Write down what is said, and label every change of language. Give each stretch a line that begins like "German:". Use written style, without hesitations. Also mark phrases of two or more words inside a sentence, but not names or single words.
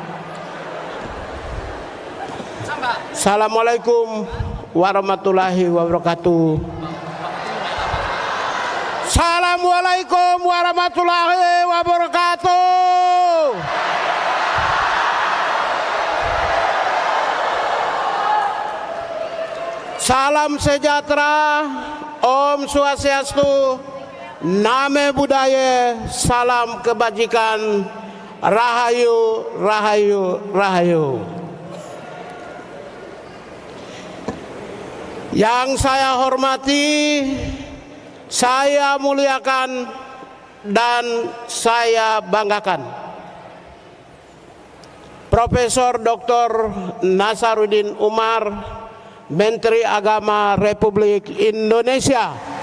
Arabic: السلام عليكم ورحمة الله وبركاته. السلام عليكم ورحمة الله وبركاته.
Indonesian: Salam sejahtera,
Balinese: Om Swastiastu,
Pali: Namo Buddhaya,
Indonesian: salam kebajikan,
Javanese: Rahayu, Rahayu, Rahayu.
Indonesian: Yang saya hormati, saya muliakan, dan saya banggakan Profesor Dr. Nasaruddin Umar, Menteri Agama Republik Indonesia.